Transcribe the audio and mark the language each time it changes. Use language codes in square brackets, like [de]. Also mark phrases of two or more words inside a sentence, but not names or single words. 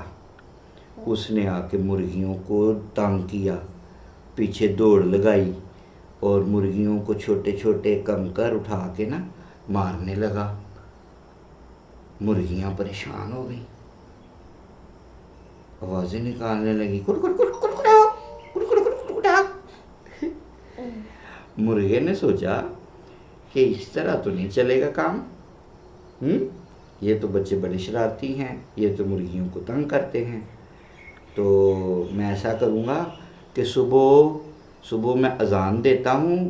[ur] اس نے آ کے مرغیوں کو تنگ کیا، پیچھے دوڑ لگائی اور مرغیوں کو چھوٹے چھوٹے کنکر اٹھا کے نا مارنے لگا. مرغیاں پریشان ہو گئیں، آوازیں نکالنے لگی، کڑ کڑ کڑ کڑ کڑاؤ، کڑ کڑ کڑ کڑ کڑاؤ. مرغے نے سوچا کہ اس طرح تو نہیں چلے گا کام. یہ تو بچے بڑے شرارتی ہیں، یہ تو مرغیوں کو تنگ کرتے ہیں. تو میں ایسا کروں گا کہ صبح میں اذان دیتا ہوں.